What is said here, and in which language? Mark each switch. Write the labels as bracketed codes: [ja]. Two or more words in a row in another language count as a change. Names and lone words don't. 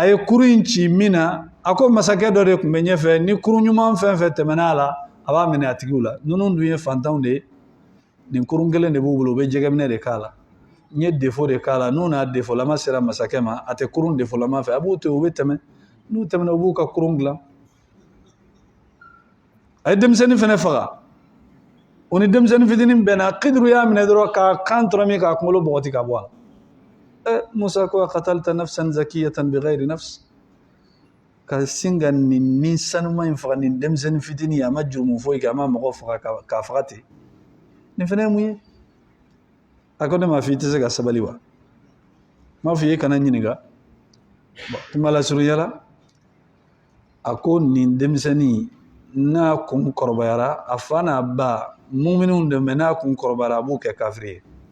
[bm] ye kurun in ci min na a ko masakɛ dɔ de tun bɛ ɲɛfɛ ni kurun ɲuman fɛn fɛn tɛmɛna a la a b'a minɛ a tigiw la ninnu dun ye fantanw de ye nin kurun kelen de b'u bolo u bɛ jɛgɛminɛ de k'a la n ye défaut de k'a la n'u n'a défaut lama sera masakɛ ma a tɛ kurun défaut lama fɛ a b'u to yen u bɛ tɛmɛ n'u tɛmɛna u b'u ka kurun dilan a ye denmisɛnnin fana faga o ni denmisɛnnin fitinin bɛnna Kiduru y'a minɛ dɔrɔn k'a kan tɔrɔmi k'a kunkolo bɔgɔti ka bɔ a la Musa ko [ar] أقتلت نفسا زكية بغير نفس [bm] ka sin ka nin sanuma in faga nin denmisɛnnin fitinin a ma jurumu foyi kɛ a ma mɔgɔ faga k'a faga ten nin fana ye mun ye a ko ne m'a fɔ i tɛ se ka sabali wa m'a fɔ i ye kana ɲininka kuma lasurunya la a ko nin denmisɛnnin n'a kun kɔrɔbayara a fa n'a ba muminun de mais n'a kun kɔrɔbayara a b'u kɛ kafiri ye